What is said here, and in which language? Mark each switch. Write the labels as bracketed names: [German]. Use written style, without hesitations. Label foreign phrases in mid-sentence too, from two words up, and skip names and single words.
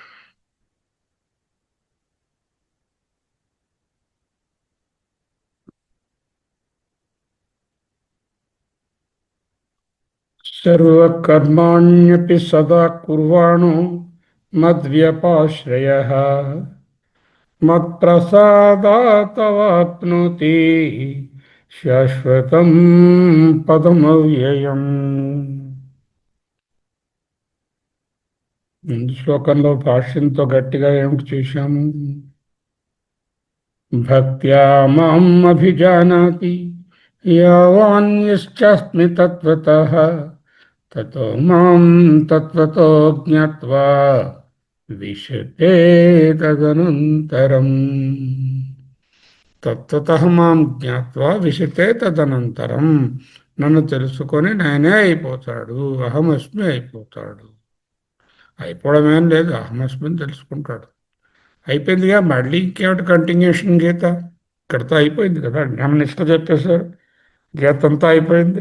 [Sanskrit] సర్వకర్మాణ్యపి సదా కుర్వాణో మద్వ్యపాశ్రయః మత్ప్రసాదాతవాప్నోతి శాశ్వతం పదమవ్యయం. [Telugu] ముందు శ్లోకంలో భాష్యంతో గట్టిగా ఏమిటి చూశాము? [Sanskrit] భక్త్యా మాం అభిజానాతి యావాన్యశ్చాస్మి తత్వతః తతో మాం తత్వతో జ్ఞాత్వా విశతే తదనంతరం. తత్వతః మాం జ్ఞాత్వా విశతే తదనంతరం. [Telugu] నన్ను తెలుసుకొని నేనే అయిపోతాడు, అహమస్మి అయిపోతాడు. అయిపోవడమేం లేదు, అహమస్మిని తెలుసుకుంటాడు. అయిపోయిందిగా, మళ్ళీ ఇంకేమిటి కంటిన్యూషన్ గీత? ఇక్కడితో అయిపోయింది కదా, జ్ఞాననిష్ట చెప్పేశారు, గీత అంతా అయిపోయింది.